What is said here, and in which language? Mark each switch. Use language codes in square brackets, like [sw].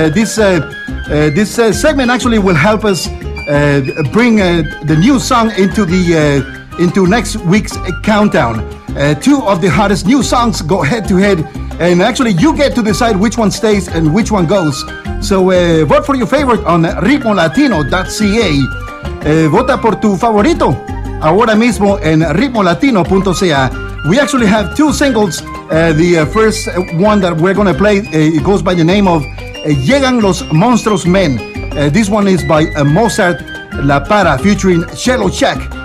[en] This segment actually will help us bring the new song into next week's countdown. Two of the hottest new songs go head to head, and actually you get to decide which one stays and which one goes. So vote for your favorite on ritmolatino.ca. [es] Vota por tu favorito ahora mismo en ritmolatino.ca. [en] We actually have two singles. The first one that we're going to play, it goes by the name of Llegan los Monstruos Men. This one is by Mozart La Para featuring Cello Check.